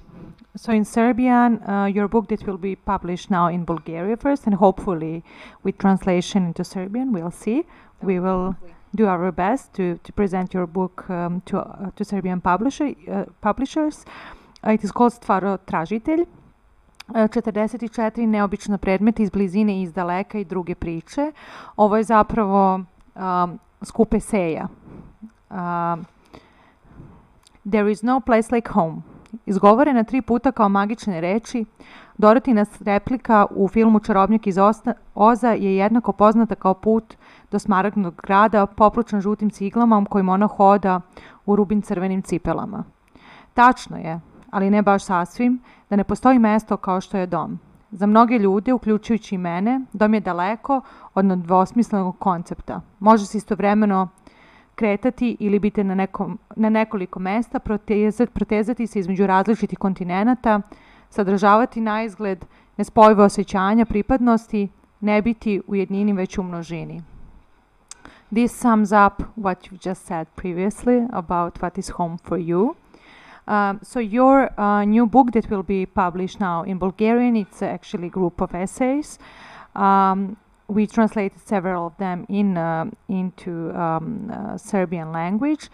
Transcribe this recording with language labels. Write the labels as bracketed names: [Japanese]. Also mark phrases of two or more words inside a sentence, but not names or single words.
[English] So in Serbian, your book that will be published now in Bulgaria first, and hopefully with translation into Serbian, we'll see. We will do our best to present your book to Serbian publishers. It is called Stvarotražitelj. [Serbian] 44 neobična predmeta iz blizine i iz daleka i druge priče. Ovo je zapravo skup eseja. [English] There is no place like home. [Serbian] Izgovorena 3 puta kao magične reči, Dorotina replika u filmu Čarobnjak iz Oza je jednako poznata kao put do Smaragdnog grada, popločan žutim ciglama kojim ona hoda u rubin crvenim cipelama. Tačno je, ali ne baš sasvim, da ne postoji mesto kao što je dom. Za mnoge ljude, uključujući i mene, dom je daleko od nedvosmislenog koncepta. Može se istovremeno kretati ili biti na nekoliko mesta, protezati se između različitih kontinenata, sadržavati na izgled nespojive osjećanja pripadnosti, ne biti u jednini već u množini. [English] This sums up what you've just said previously about what is home for you. So your new book that will be published now in Bulgarian, it's actually a group of essays. We translated several of them into Serbian language.